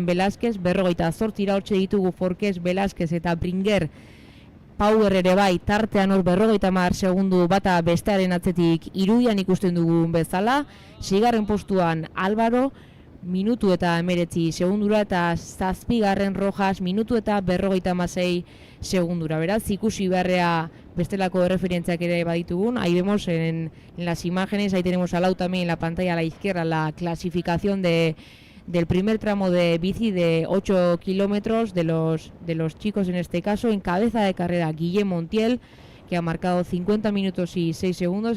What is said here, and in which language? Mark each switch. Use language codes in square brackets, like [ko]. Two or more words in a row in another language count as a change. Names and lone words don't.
[eu] Velázquez, 48 hortxe ditugu Forqués, Velázquez eta Bringer, Power ere bai, tartean hor 50 segundu bata bestearen atzetik irudian ikusten dugun bezala, 6. postuan Álvaro, minutu eta 19 segundura, eta 7. Rojas, minutu eta 56 segundura. Beraz, ikusi beharrea bestelako referentziak ere baditugun. [es] Ahí vemos en las imágenes, ahí tenemos al lado también en la pantalla a la izquierda la clasificación del primer tramo de bici de 8 kilómetros de los chicos en este caso. En cabeza de carrera Guillem Montiel, que ha marcado 50 minutos y 6 segundos.